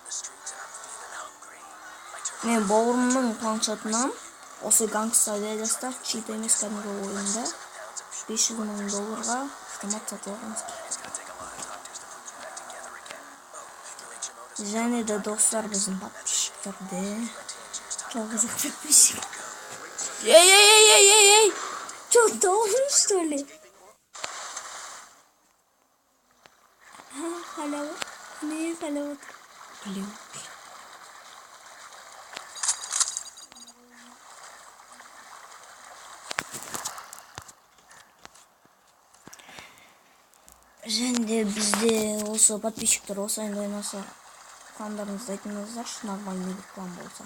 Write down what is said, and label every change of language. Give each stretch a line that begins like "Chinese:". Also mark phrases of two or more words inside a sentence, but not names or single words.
Kazakh: Мен бауырымның планшетінен осы гангста Vegas'та чит емес кәдімгі ойында $500,000 автомат сатып алғанбыз. Және де достар біздің подписчиктерде. Жалғыз подписчик. Ей!
Russian: Чё, должен, что ли? Халява. Не халява.
Kazakh: Білем. Және де бізде осы подписчиктер осы айында ойнаса пландарыңызды айтыңыздаршы,
Russian: нормальный план
Kazakh: болса.